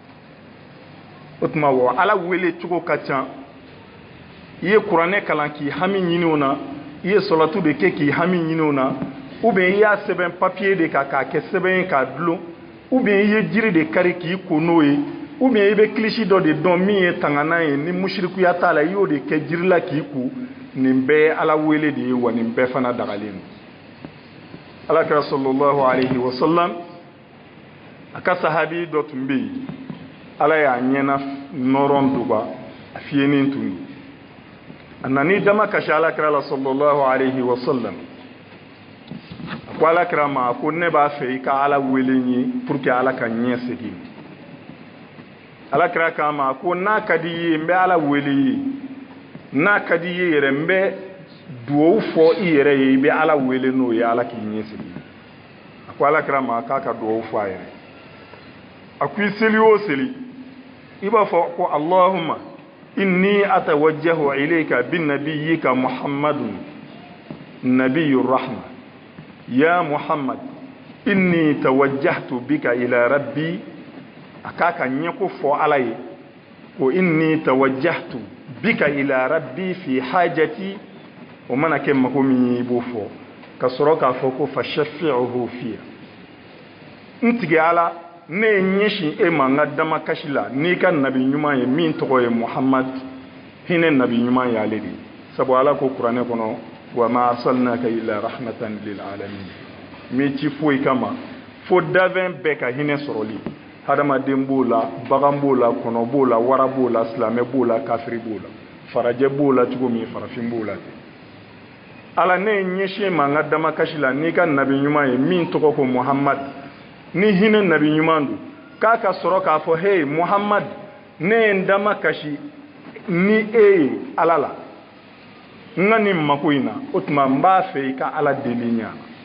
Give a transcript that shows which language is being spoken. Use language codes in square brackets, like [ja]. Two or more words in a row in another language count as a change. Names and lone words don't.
[bm] o tuma wa ala wele cogo ka ca i ye kuranɛ kalan k'i hami ɲini o na i ye sɔlatu de kɛ k'i hami ɲini o na [fr] ou bien [bm] i y'a sɛbɛn papier de kan k'a kɛ sɛbɛn ye k'a dulon [fr] ou bien [bm] i ye jiri de kari k'i ko n'o ye [fr] ou bien [bm] i bɛ kilisi dɔ de dɔn min ye tanganan ye ni musirikuya t'a la i y'o de kɛ jiri la k'i ko nin bɛɛ ye ala wele de ye wa nin bɛɛ fana dagalen don alakira [ar] صلى الله عليه وسلم [bm] a ka sahabi dɔ tun bɛ yen ala y'a ɲɛna nɔrɔn doba a fiyenin tun ye a nani dama kasi alakira la [ar] صلى الله عليه وسلم [bm] a ko alakira ma a ko ne b'a fɛ i ka ala wele n ye [fr] pour que [bm] ala ka ɲɛ segin alakira k'a ma a ko n'a ka di i ye n bɛ ala wele i ye n'a ka di i ye yɛrɛ n bɛ duwawu fɔ i yɛrɛ ye i bɛ ala wele n'o ye ala k'i ɲɛ segin a ko alakira ma k'a ka duwawu fɔ a yɛrɛ a ko i seli o seli i b'a fɔ ko [ar] اللهم إني أتوجه إليك بنبيك محمد نبي الرحمة يا محمد إني توجهت بك إلى ربي [bm] aka ka ɲɛ ko fɔ ala ye ko [ar] إني توجهت بك إلى ربي في حاجتي [bm] o mana kɛ mago min ye i b'o fɔ ka sɔrɔ k'a fɔ ko [ar] فشفعه في [bm] n tigi ala ne ye ɲɛsin e ma n ka damakasi la n'i ka nabi ɲuman ye min tɔgɔ ye muhammad hinɛ nabi ɲuman ye ale de ye sabu ala ko kuranɛ kɔnɔ [ar] وما أرسلناك إلا رحمة للعالمين [bm] mi ci foyi kama fo dafɛn bɛɛ ka hinɛ sɔrɔli hadamaden b'o la bagan b'o la kɔnɔ b'o la wara b'o la silamɛ b'o la kafiri b'o la farajɛ b'o la cogo min farafin b'o la ten ala ne ye ɲɛsin ma n ka damakasi la n'i ka nabi ɲuman ye min tɔgɔ ko muhammad ni hinɛ nabi ɲuman don k'a ka sɔrɔ k'a fɔ hey muhammad ne ye n damakasi ni e ye ala la n ka nin mako in na o tuma n b'a fɛ i ka ala deli ɲa